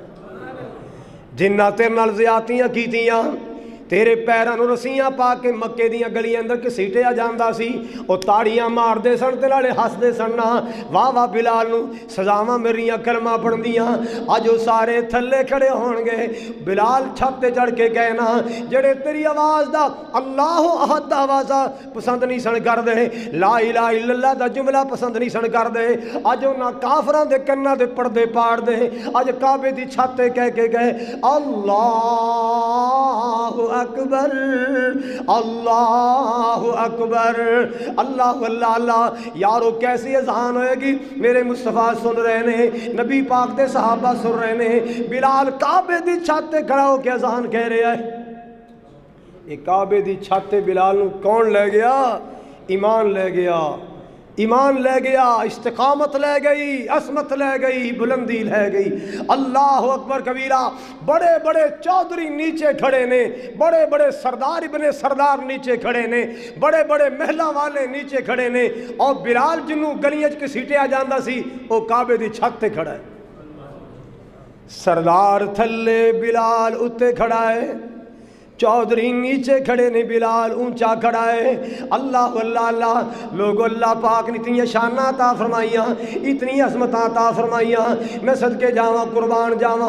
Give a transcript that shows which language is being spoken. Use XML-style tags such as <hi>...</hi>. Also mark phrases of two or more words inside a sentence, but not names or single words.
<pa>جنہاں تیرے نال زیادتیاں کیتیاں، تیرے پیراں وچ رسیاں پا کے مکے دیاں گلیاں اندر گھسیٹیا جاندا سی، او تاڑیاں ماردے سن تے نالے ہسدے سن نا، واہ واہ بلال نوں سزاواں میریاں کلمہ پڑھدیاں. اج او سارے تھلے کھڑے ہونگے۔ بلال چھت تے چڑھ کے گئے نا، جیہڑے تیری آواز دا اللہ احد دا آوازہ پسند نہیں سن کردے,</pa> <ar>لا إله إلا الله</ar> <pa>دا جملہ پسند نہیں سن کردے، اج اوہناں کافراں دے کناں دے پردے پاڑ دے، اج کعبے دی چھت تے کہہ کے گئے</pa> <ar>الله أكبر، الله أكبر، الله الله الله.</ar> <pa>یارو کیسی اذان ہووے گی؟ میرے مصطفیٰ سن رہے نے، نبی پاک دے صحابہ سن رہے نے، بلال کعبے دی چھت تے کھڑا ہو کر اذان کہہ رہا اے. ایہ کعبے دی چھت تے بلال نوں کون لے گیا? ایمان لے گیا، ایمان لے گیا، استقامت لے گئی، عصمت لے گئی، بلندی لے گئی.</pa> <ar>الله أكبر كبيرا.</ar> <pa>بڑے بڑے چودھری نیچے کھڑے نے، بڑے بڑے سردار ابن سردار نیچے کھڑے نے، بڑے بڑے محلاں والے نیچے کھڑے نے، اور بلال جنہوں گلیاں چ گھسیٹیا جاندا سی او کعبے دی چھت تے کھڑا اے. سردار تھلے، بلال اتے کھڑا اے، چودھری نیچے کھڑے نے، بلال اچا کھڑا اے.</pa> <ar>الله الله الله.</ar> <pa>لوگو اللہ پاک نے اتنی شاناں عطا فرمائیاں، اتنی عصمت عطا فرمائیاں، میں صدقے جاواں، قربان جاواں.</pa>